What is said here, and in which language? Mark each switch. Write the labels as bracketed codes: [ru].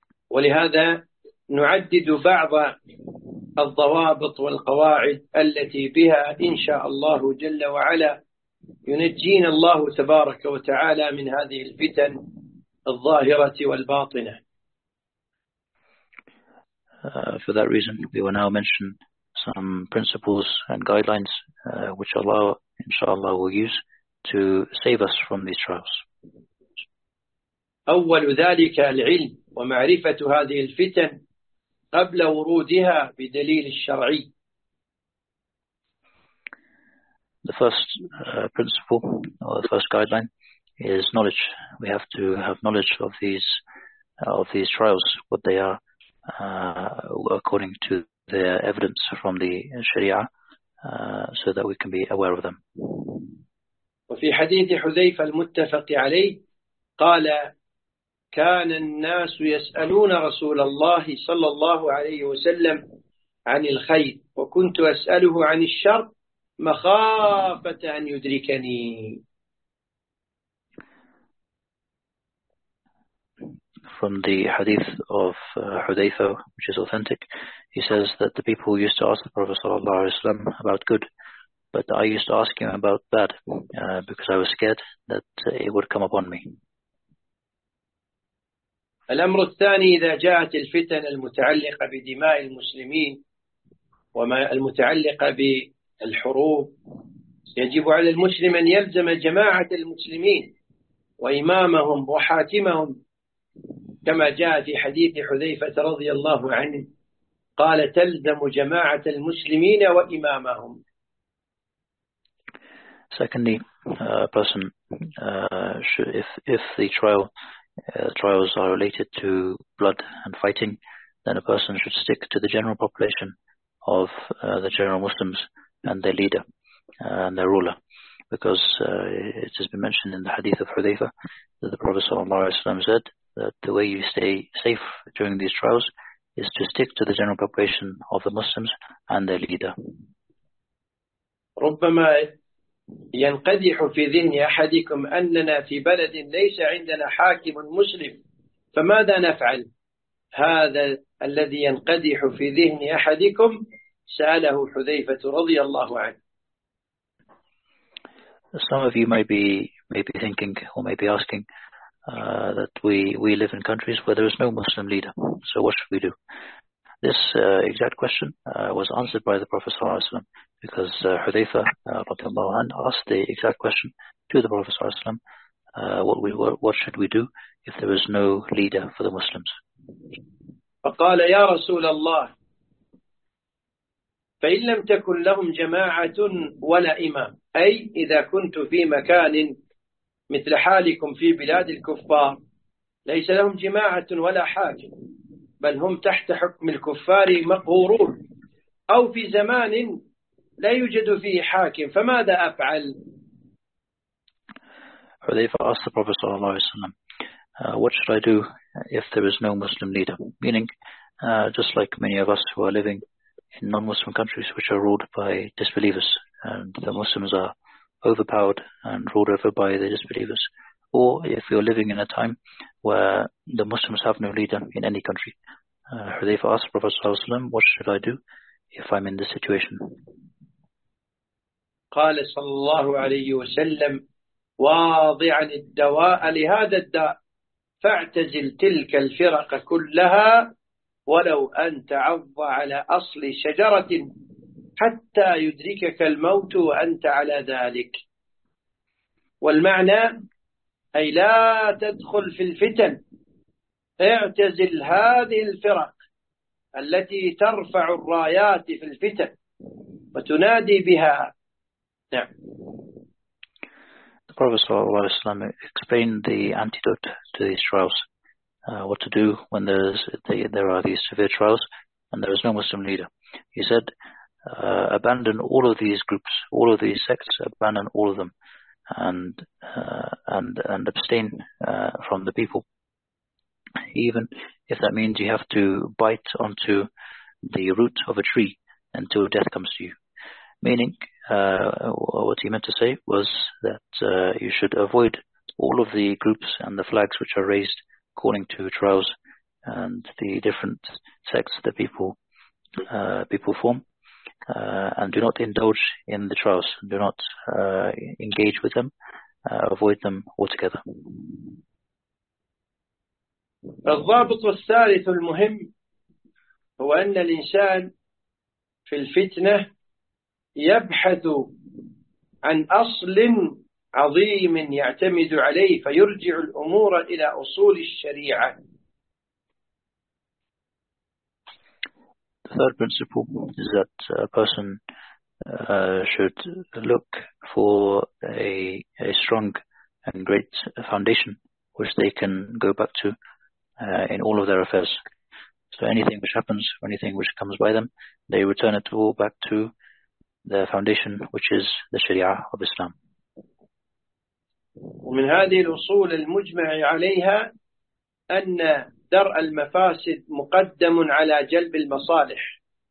[ar] ولهذا نعدد بعض الضوابط والقواعد التي بها إن شاء الله جل وعلا ينجينا الله تبارك وتعالى من هذه الفتن الظاهرة والباطنة. [en] For that reason, we will now mention some principles and guidelines which Allah, inshallah, will use to save us from these trials. [ar] أول ذلك العلم ومعرفة هذه الفتن قبل ورودها بدليل الشرعي. [en] The first principle, or the first guideline, is knowledge. We have to have knowledge of these trials, what they are, according to their evidence from the Sharia, so that we can be aware of them. [ar] وفي حديث حذيفة المتفق عليه قال كان الناس يسألون رسول الله صلى الله عليه وسلم عن الخير وكنت أسأله عن الشر مخافة أن يدركني. [en] From the hadith of Hudhayfa, which is authentic, he says that the people used to ask the Prophet ﷺ about good, but I used to ask him about bad because I was scared that it would come upon me. [ar] الأمر الثاني إذا جاءت الفتن المتعلقة بدماء المسلمين وما المتعلقة بالحروب يجب على المسلم أن يلزم جماعة المسلمين وإمامهم وحاكمهم كما جاء في حديث حذيفة رضي الله عنه قال تلزم جماعة المسلمين وإمامهم. [en] Secondly, a person should, if the trial trials are related to blood and fighting, then a person should stick to the general population of the general Muslims and their leader and their ruler, because it has been mentioned in the hadith of Hudhayfa that the Prophet [ar] sallallahu alaihi wasallam [en] said that the way you stay safe during these trials is to stick to the general population of the Muslims and their leader. [ar] ربما ينقدح في ذهن أحدكم أننا في بلد ليس عندنا حاكم مسلم فماذا نفعل؟ هذا الذي ينقدح في ذهن أحدكم سأله حذيفة رضي الله عنه. [en] Some of you may be thinking or may be asking that we live in countries where there is no Muslim leader, so what should we do? This exact question was answered by the Prophet [ar] صلى الله عليه وسلم, [en] because Hudhayfa [ar] رضي الله عنه [en] asked the exact question to the Prophet صلى الله عليه وسلم, what should we do if there is no leader for the Muslims? [ar] فقال يا رسول الله فإن لم تكن لهم جماعة ولا إمام أي إذا كنت في مكان مثل حالكم في بلاد الكفار ليس لهم جماعة ولا حاكم بل هم تحت حكم الكفار مقهورون أو في زمان لا يوجد فيه حاكم فماذا أفعل؟ [en] حذيفة asked the Prophet [ar] صلى الله عليه وسلم, [en] what should I do if there is no Muslim leader? Meaning, just like many of us who are living in non-Muslim countries which are ruled by disbelievers, and the Muslims are overpowered and ruled over by the disbelievers. Or if you're living in a time where the Muslims have no leader in any country, Hudhayfa asked the Prophet [ar] sallallahu alaihi wasallam, [en] what should I do if I'm in this situation? [ar] قال صلى الله عليه وسلم واضعا الدواء لهذا الداء فاعتزل تلك الفرق كلها ولو أن تعض على أصل شجرة حتى يدركك الموت وأنت على ذلك. والمعنى أي لا تدخل في الفتن اعتزل هذه الفرق التي ترفع الرايات في الفتن وتنادي بها. نعم. [en] The Prophet ﷺ explained the antidote to these trials, what to do when there are these severe trials and there is no Muslim leader. He said, abandon all of these groups, all of these sects, abandon all of them, and abstain from the people. Even if that means you have to bite onto the root of a tree until death comes to you. Meaning, what he meant to say was that you should avoid all of the groups and the flags which are raised according to trials and the different sects that people form, and do not indulge in the trials, do not engage with them, avoid them altogether. [ar] الضابط الثالث المهم هو أن الإنسان في الفتنة يبحث عن أصل عظيم يعتمد عليه فيرجع الأمور إلى أصول الشريعة. [en] The third principle is that a person should look for a strong and great foundation which they can go back to in all of their affairs. So anything which happens, anything which comes by them, they return it all back to their foundation, which is the Sharia of Islam. [ar] ومن هذه الأصول المجمع عليها أن درء المفاسد مقدم على جلب المصالح.